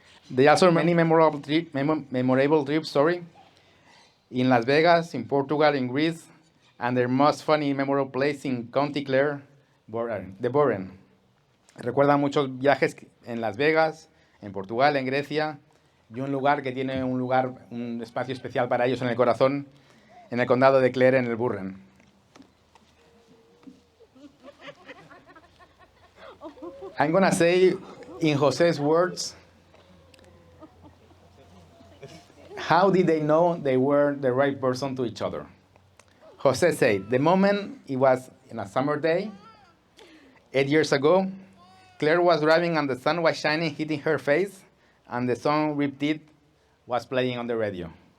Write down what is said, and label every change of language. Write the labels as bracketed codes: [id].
[en] They also have many memorable trips, in Las Vegas, in Portugal, in Greece, and their most funny memorable place in County Clare, the Burren. [es] Recuerdan muchos viajes en Las Vegas, en Portugal, en Grecia, y un lugar que tiene un espacio especial para ellos en el corazón, en el condado de Clare, en el Burren. [en] I'm gonna say, in José's words, how did they know they were the right person to each other? José said, the moment it was in a summer day, 8 years ago, Claire was driving and the sun was shining, hitting her face, and the song Riptide was playing on the radio.